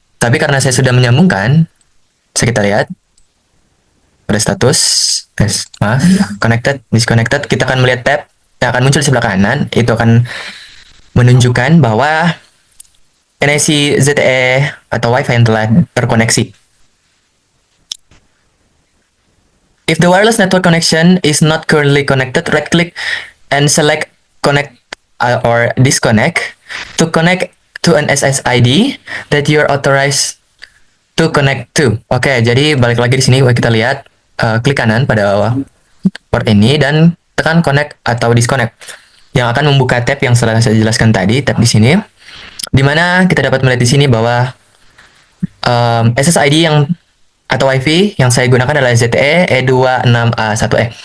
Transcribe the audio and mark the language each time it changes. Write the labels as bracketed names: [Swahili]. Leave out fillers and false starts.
[Indonesian] Tapi karena saya sudah menyambungkan, bisa kita lihat pada status, maaf, connected, disconnected. Kita akan melihat tab yang akan muncul di sebelah kanan. Itu akan menunjukkan bahwa NIC ZTE atau WiFi yang telah terkoneksi. [English] If the wireless network connection is not currently connected, right-click and select connect or disconnect to connect to an SSID that you're authorized to connect to. [Indonesian] Oke, jadi balik lagi di sini kita lihat klik kanan pada port ini dan tekan connect atau disconnect yang akan membuka tab yang sudah saya jelaskan tadi, tab di sini, di mana kita dapat melihat di sini bahwa SSID yang atau WiFi yang saya gunakan adalah ZTE E26A1E.